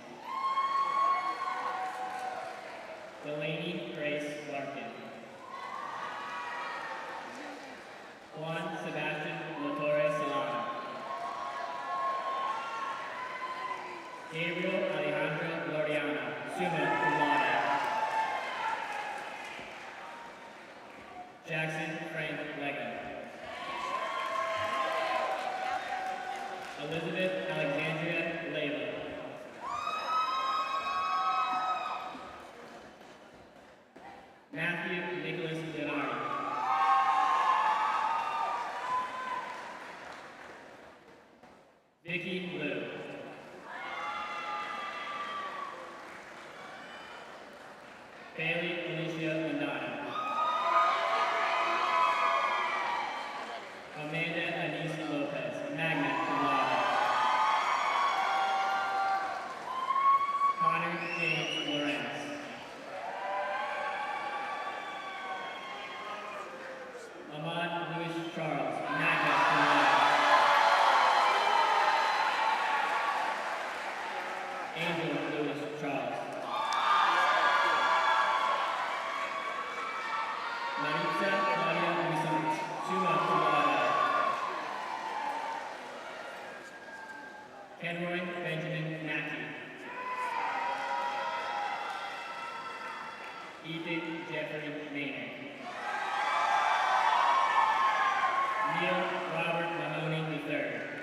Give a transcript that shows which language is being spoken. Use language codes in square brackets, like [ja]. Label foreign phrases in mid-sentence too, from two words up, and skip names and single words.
[en] Delaney Grace Larkin. Juan Sebastian Latore Solano. Gabriel Alejandro Loriano, [la] summa cum laude. [en] Jackson Frank Lego. Elizabeth Alexandria Layla. Matthew Nicholas Leonardi. Vicky Liu. Bailey Alicia Lindana. Amanda Anise Lopez, [la] magna cum laude. [en] Connor James Lorenz. Ahmad Louis Charles, [la] magna cum laude. [en] Angel Louis Charles. Maritza Claudia Luisant, [la] summa cum laude. [en] Kenroy Benjamin Mackey. Ethan Jeffrey Maynard. Neil Robert Mahoney III.